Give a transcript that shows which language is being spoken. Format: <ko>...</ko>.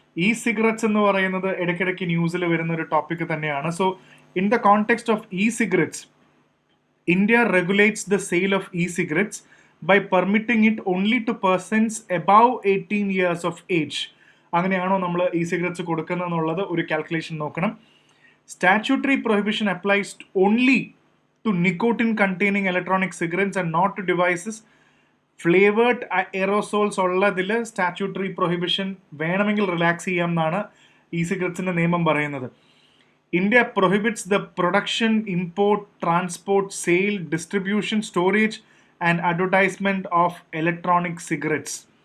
<ml>ഈ സിഗരറ്റ്സ് എന്ന് പറയുന്നത് ഇടയ്ക്കിടയ്ക്ക് ന്യൂസിൽ വരുന്ന ഒരു ടോപ്പിക് തന്നെയാണ്.</ml> <en>So in the context of e cigarettes, India regulates the sale of e cigarettes by permitting it only to persons above 18 years of age.</en> <ml>അങ്ങനെയാണോ നമ്മൾ ഇ സിഗരറ്റ്സ് കൊടുക്കുന്നതെന്നുള്ളത് ഒരു കാൽക്കുലേഷൻ നോക്കണം.</ml> <en>Statutory prohibition applies only to nicotine-containing electronic cigarettes and not to devices.</en> <ml>Flavored aerosols ഉള്ളതിൽ statutory prohibition വേണമെങ്കിൽ relax ചെയ്യാം എന്നാണ് E സിഗരറ്റ്സിൻ്റെ നിയമം പറയുന്നത്.</ml> <en>India prohibits the production, import, transport, sale, distribution, storage and advertisement of electronic cigarettes.</en>